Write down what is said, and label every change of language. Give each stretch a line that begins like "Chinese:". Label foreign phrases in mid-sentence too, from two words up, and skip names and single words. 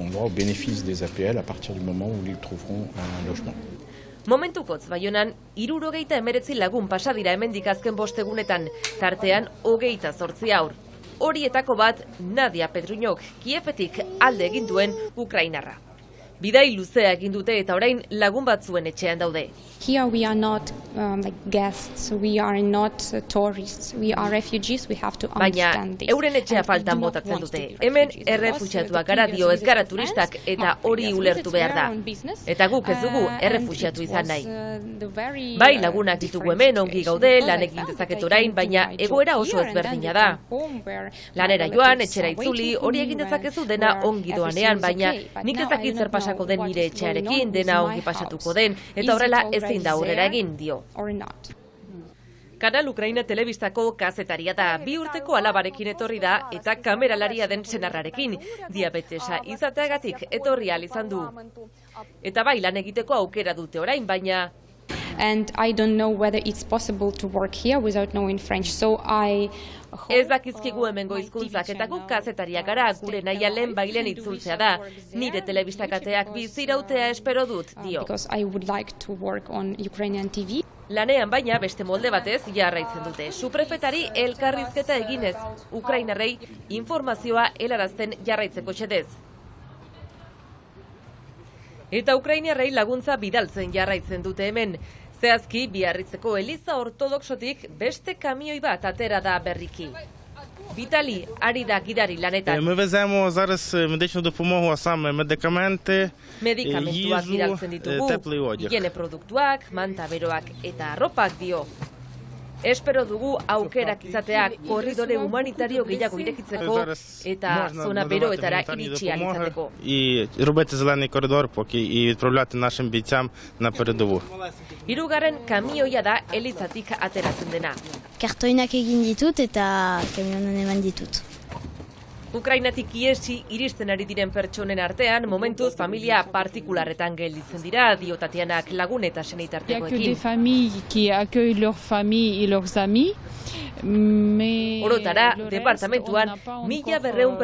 Basque: Momentukotz Baionan 69 lagun pasa dira hemendik azken 5 egunetan, tartean 28 haur. Horietako bat Nadia Pedruñok, Kiefetik alde egin duen ukrainarra. Bidai luzea egin dute eta orain lagun batzuen etxean daude.
English: Here we are not guests, we are not tourists, we are refugees, we have to understand this.
Basque: Baina euren etxea faltan botatzen dute. Hemen errefuxiatuak gara dio ez gara turistak eta hori ulertu behar da. Eta guk ez dugu errefuxiatu izan nahi. Bai lagunak ditugu hemen ongi gaude, lan egin dezaket orain, baina egoera oso ezberdina da. Lanera joan, etxera itzuli, hori egin dezakezu dena ongi doanean, baina nik ez dakit zer pasako den nire etxearekin, dena ongi pasatuko den, eta horrela ezin da aurrera egin dio. Kanal Ukraina telebistako kazetaria da, 2 urteko alabarekin etorri da eta kameralaria den senarrarekin, diabetesa izateagatik etorri ahal izan du. Eta bai lan egiteko aukera dute orain, baina
English: and I don't know whether it's possible to work here without knowing French. So
Basque: ez dakizkigu hemengo hizkuntzak eta guk kazetariak gara, gure nahia lehen bailen itzultzea da. Nire telebistakateak bizirautea espero dut, dio.
English: Because I would like to work on Ukrainian TV.
Basque: Lanean baina beste molde batez jarraitzen dute. Suprefetari elkarrizketa eginez, ukrainarrei informazioa helarazten jarraitzeko xedez. Eta ukrainarrei laguntza bidaltzen jarraitzen dute hemen. Zehazki, Biarritzeko Eliza Ortodoxotik beste kamioi bat atera da berriki. Vitali ari da gidari lanetan.
Ukrainian: Ми веземо зараз медичну допомогу, а саме медикаменти,
Basque: Medikamentuak
Ukrainian: їжу,
Basque: bidaltzen ditugu,
Ukrainian: теплий одяг.
Basque: higiene produktuak, manta beroak eta arropak dio. Espero dugu aukerak izateak korridore humanitario gehiago irekitzeko eta zona beroetara iritsi ahal izateko.
Ukrainian: І робити зелений коридор поки і відправляти нашим бійцям на передову.
Basque: Hirugarren kamioia da Elizatik ateratzen dena. Kartoinak egin ditut eta kamionan eman ditut. Ukrainatik iesi iristen ari diren pertsonen artean, momentuz familia partikularretan gelditzen dira, dio Tatianak lagun eta
French: Il n'y a que
Basque: senitartekoekin.
French: des familles qui accueillent leurs familles et leurs amis, mais
Basque: Orotara,
French: le reste,
Basque: departamentuan,
French: on n'a pas 1200 encore,